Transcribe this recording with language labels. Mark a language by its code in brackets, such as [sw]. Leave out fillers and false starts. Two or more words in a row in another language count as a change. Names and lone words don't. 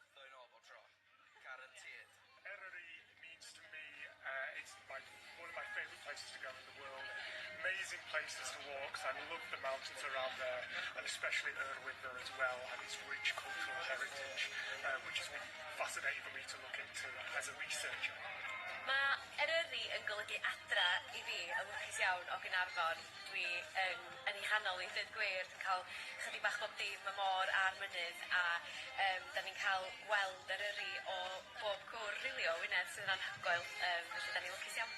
[en] Amazing places to walk. I love the mountains around there, and especially Irwindale as well, and its rich cultural heritage, which has been fascinating for me to look into as a researcher. [cy] Mae Eryri yn golygu adra I fi yn lwcus iawn o Gaernarfon. Dwi yn ei hanol I dweud gwir, yn cael chydig bach bob dim y môr a'r mynydd, a da ni'n cael gweld Eryri o bob cwr rili o Wynedd sydd yn anhygoel, felly da ni'n lwcus iawn.